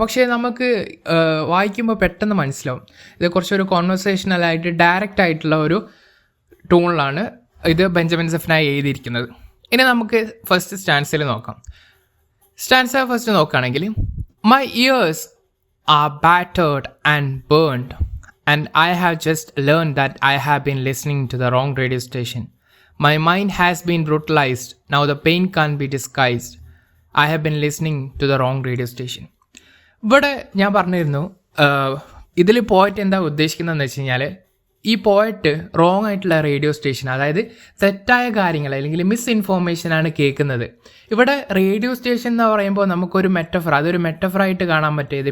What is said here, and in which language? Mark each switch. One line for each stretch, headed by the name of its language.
Malayalam: പക്ഷേ നമുക്ക് വായിക്കുമ്പോൾ പെട്ടെന്ന് മനസ്സിലാവും. ഇത് കുറച്ചൊരു കോൺവെർസേഷണലായിട്ട് ഡയറക്റ്റ് ആയിട്ടുള്ള ഒരു ടൂണിലാണ് ഇത് ബെഞ്ചമിൻ സെഫനായി എഴുതിയിരിക്കുന്നത്. ഇനി നമുക്ക് ഫസ്റ്റ് സ്റ്റാൻസയിൽ നോക്കാം. സ്റ്റാൻസ ഫസ്റ്റ് നോക്കുകയാണെങ്കിൽ,
English: My ears are battered and burned and I have just learn that I have been listening to the wrong radio station. My mind has been brutalized. Now the pain can't be disguised. I have been listening to the wrong radio station.
Malayalam: ഇവിടെ ഞാൻ പറഞ്ഞിരുന്നു, ഇതിൽ poet എന്താ ഉദ്ദേശിക്കുന്നതെന്ന് വെച്ച് കഴിഞ്ഞാൽ, ഈ poet wrong ആയിട്ടുള്ള റേഡിയോ സ്റ്റേഷൻ, അതായത് തെറ്റായ കാര്യങ്ങൾ അല്ലെങ്കിൽ മിസ് ഇൻഫോർമേഷനാണ് കേൾക്കുന്നത്. ഇവിടെ റേഡിയോ സ്റ്റേഷൻ എന്ന് പറയുമ്പോൾ നമുക്കൊരു മെറ്റഫർ, അതൊരു മെറ്റഫറായിട്ട് കാണാൻ പറ്റിയത്.